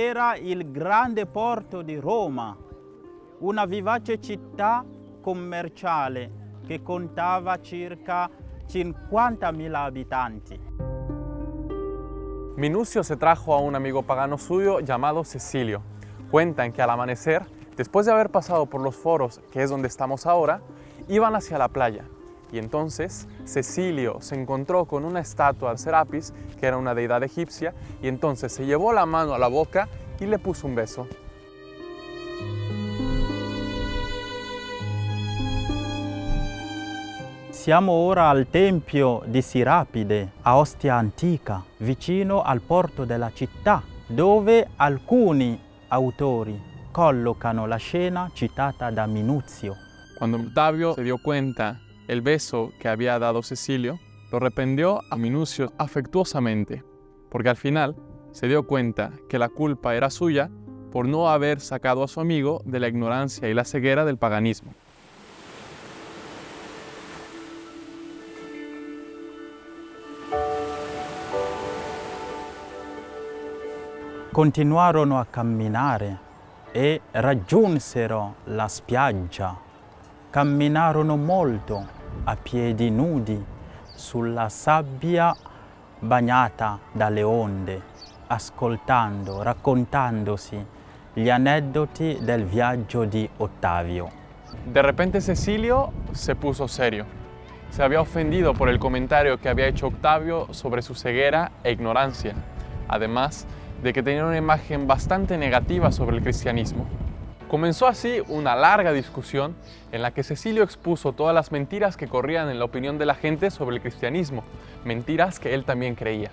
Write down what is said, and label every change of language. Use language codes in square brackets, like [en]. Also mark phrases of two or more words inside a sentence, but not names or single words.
[it] era il grande porto di Roma, una vivace città commerciale che contava circa 50.000 habitanti. [es] Minucio se trajo a un amigo pagano suyo llamado Cecilio. Cuentan que al amanecer, después de haber pasado por los foros, que es donde estamos ahora, iban hacia la playa. Y entonces Cecilio se encontró con una estatua de Serapis, que era una deidad egipcia, y entonces se llevó la mano a la boca y le puso un beso. [it] Siamo ora al tempio di Sirapide, a Ostia Antica, vicino al porto della città, dove alcuni autori collocano la scena citata da Minuzio. [es] Cuando Octavio se dio cuenta el beso que había dado Cecilio, lo reprendió a Minucio afectuosamente, porque al final se dio cuenta que la culpa era suya por no haber sacado a su amigo de la ignorancia y la ceguera del paganismo. [it] Continuarono a camminare e raggiunsero la spiaggia. Camminarono molto a piedi nudi sulla sabbia bagnata dalle onde, ascoltando, raccontandosi gli aneddoti del viaggio di Ottavio. [es] De repente Cecilio se puso serio. Se había ofendido por el comentario que había hecho Octavio sobre su ceguera e ignorancia, además de que tenía una imagen bastante negativa sobre el cristianismo. Comenzó así una larga discusión en la que Cecilio expuso todas las mentiras que corrían en la opinión de la gente sobre el cristianismo, mentiras que él también creía.